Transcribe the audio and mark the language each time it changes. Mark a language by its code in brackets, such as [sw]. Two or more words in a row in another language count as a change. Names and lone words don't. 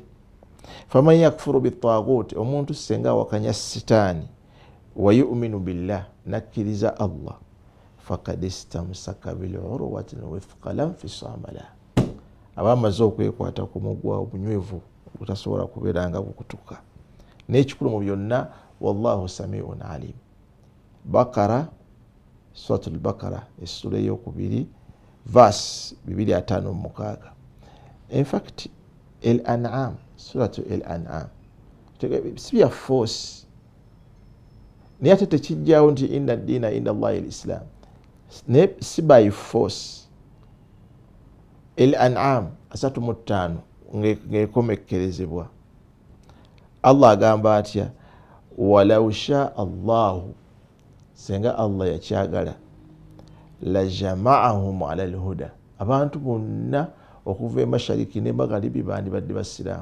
[ar] فمن يكفر بالطاغوت, [lg] omuntu senga awakanya sitaani [ar] ويؤمن بالله, [lg] nakkiriza Allah, [ar] فقد استمسك بالعروة الوثقى لا انفصام لها, [lg] aba amaze okwekwata ku mugwa obunywevu obutasobola kubeera nga bukutuka. N'ekikulu mu byonna, [ar] والله سميع عليم. [lg] Bakara, suratul Bakara essula ey'okubiri verse 256. [en] In fact [lg] al-An'am, suratu al-An'am si bya force, naye ate tekijjawo nti [ar] إن الدين عند الله الإسلام, [lg] naye si [en] by force. [lg] Al-An'am 35 ng'ekomekkerezebwa. Allah agamba atya, [ar] ولو شاء الله, [lg] senga Allah yakyagala, [ar] لجمعهم على الهدى, [lg] abantu bonna okuva emashariki ne magharibi bandibadde basiraamu.